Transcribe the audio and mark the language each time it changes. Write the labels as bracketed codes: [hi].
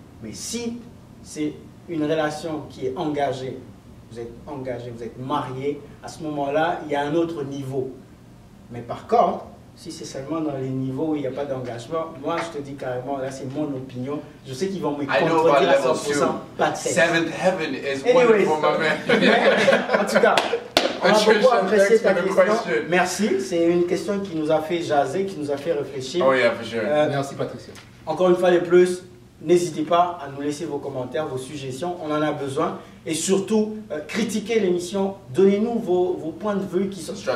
[fr] Mais si c'est une relation qui est engagée, vous êtes mariés, à ce moment-là, il y a un autre niveau. Mais par contre, si c'est seulement dans les niveaux où il n'y a pas d'engagement, moi je te dis carrément, là c'est mon opinion, je sais qu'ils vont me contredire à 100%, pas de sexe. [en] Seventh heaven is wonderful, my man. [fr] Mais, en tout cas, on a beaucoup apprécié ta question. Merci, c'est une question qui nous a fait jaser, qui nous a fait réfléchir. [en] Oh yeah, for sure. [fr] Merci Patricia. Encore une fois de plus, n'hésitez pas à nous laisser vos commentaires, vos suggestions, on en a besoin. Et surtout, critiquez l'émission, donnez-nous vos points de vue qui sont...